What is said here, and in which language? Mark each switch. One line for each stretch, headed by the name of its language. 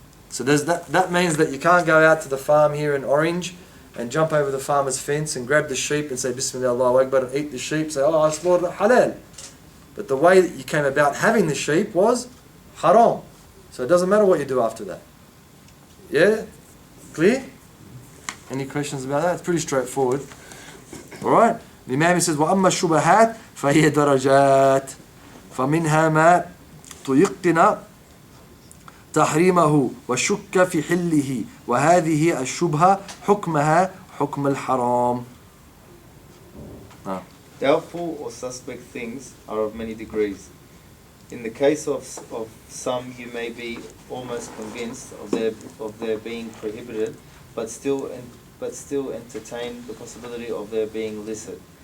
English: So that means that you can't go out to the farm here in Orange and jump over the farmer's fence and grab the sheep and say Bismillah Allahu Akbar and eat the sheep, say, oh, I slaughtered halal. But the way that you came about having the sheep was haram. So it doesn't matter what you do after that. Yeah? Clear? Any questions about that? It's pretty straightforward. Alright? The Imam says,
Arabic: وَأَمَّا الشُّبَهَاتِ فَهِيَ دَرَجَاتِ فَمِنْهَا مَا تُيِقِّنَ تحريمه وشك في حله وهذه الشبهة حكمها حكم الحرام.
English: Doubtful or suspect things are of many degrees. In the case of some, you may be almost convinced of their being prohibited, but still entertain the possibility of their being illicit.